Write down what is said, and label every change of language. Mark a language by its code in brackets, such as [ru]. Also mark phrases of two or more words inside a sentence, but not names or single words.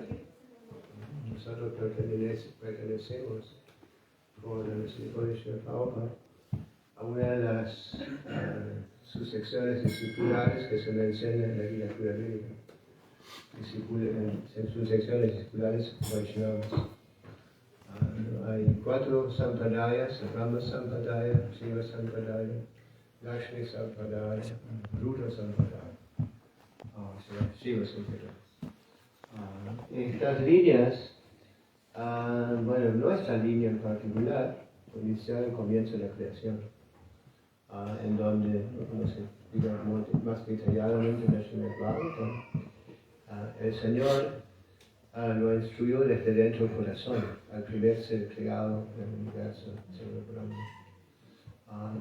[es] Nosotros pertenecemos por el Sri Srila Prabhupada a una de las sucesiones discipulares que se mencionan en la literatura bíblica. Sucesiones discipulares Vaishnavas. Hay 4 sampradayas: Brahma Sampradaya, Shiva Sampradaya, Lakshmi Sampradaya, Rudra Sampradaya. Shiva Sampradaya. Estas líneas, bueno, nuestra línea en particular, inició al comienzo de la creación, en donde, no sé, digamos más detalladamente en el Srimad Bhagavatam, el Señor lo instruyó desde dentro del corazón, al primer ser creado del universo, Señor Brahma.